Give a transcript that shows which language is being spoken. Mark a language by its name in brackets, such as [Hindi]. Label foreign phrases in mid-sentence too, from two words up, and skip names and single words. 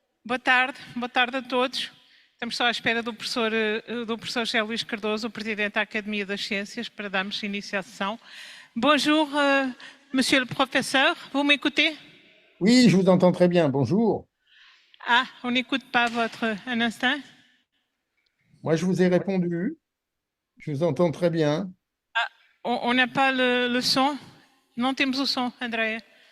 [Portuguese] Boa tarde a todos. Estamos só à espera do professor José Luís Cardoso, o Presidente da Academia das Ciências, para darmos início à sessão. [French] Bonjour, monsieur le professeur, vous m'écoutez? Oui, je vous entends très bien, bonjour. Ah, on n'écoute pas un instant. Moi, je vous ai répondu, je vous entends très bien. Ah, on n'a pas le son? [Portuguese] Não temos o som, Andréa.